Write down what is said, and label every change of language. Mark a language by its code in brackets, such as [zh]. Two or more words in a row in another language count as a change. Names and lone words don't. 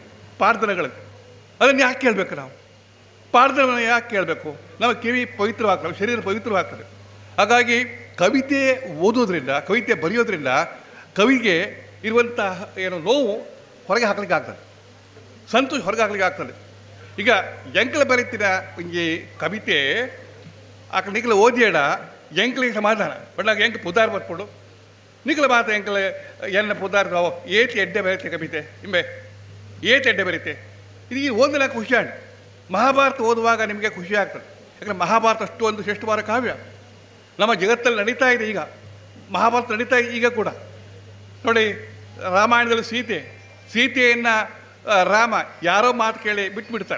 [kn] ಪಾರ್ಧನಗಳಲ್ಲಿ ಅದನ್ನು ಯಾಕೆ ಕೇಳಬೇಕು ನಾವು? ಪಾರ್ಧನವನ್ನು ಯಾಕೆ ಕೇಳಬೇಕು? ನಮ್ಮ ಕಿವಿ ಪವಿತ್ರವಾಗ್ತದೆ, ಶರೀರ ಪವಿತ್ರವಾಗ್ತದೆ. ಹಾಗಾಗಿ ಕವಿತೆ ಓದೋದ್ರಿಂದ, ಕವಿತೆ ಬರೆಯೋದ್ರಿಂದ ಕವಿಗೆ ಇರುವಂಥ ನೋವು ಹೊರಗೆ ಹಾಕ್ಲಿಕ್ಕೆ ಆಗ್ತದೆ, ಸಂತೋಷ ಹೊರಗೆ ಹಾಕ್ಲಿಕ್ಕೆ ಆಗ್ತದೆ. [tcy] ಈಗ ಎಂಕಲ ಬರೀತಿನ ಈ ಕವಿತೆ ನಿಖಲ ಓದಿಯಡ ಎಂಕಲಿಗೆ ಸಮಾಧಾನ ಬಣ್ಣಾಗ ಎಂಕ ಪುದಾರ ಬರ್ಕೊಂಡು ನಿಖಲ ಮಾತ ಎಂಕಲ ಎನ್ನ ಪುದಾರ ಏತಿ ಎಡ್ಡೆ ಬರೀತೆ ಕವಿತೆ ಇಂಬೆ ಏತಿ ಎಡ್ಡೆ ಬರೀತೆ. [kn] ಇದು ಓದಲ ಖುಷಿ ಆಡಿ. ಮಹಾಭಾರತ ಓದುವಾಗ ನಿಮಗೆ ಖುಷಿ ಆಗ್ತದೆ. ಯಾಕಂದರೆ ಮಹಾಭಾರತ ಅಷ್ಟು ಒಂದು ಶ್ರೇಷ್ಠವಾದ ಕಾವ್ಯ ನಮ್ಮ ಜಗತ್ತಲ್ಲಿ ನಡೀತಾ ಇದೆ. ಈಗ ಮಹಾಭಾರತ ನಡೀತಾ ಇದೆ ಈಗ ಕೂಡ. ನೋಡಿ, ರಾಮಾಯಣದಲ್ಲಿ ಸೀತೆಯನ್ನು ರಾಮ ಯಾರೋ ಮಾತು ಕೇಳಿ ಬಿಟ್ಬಿಡ್ತಾರೆ.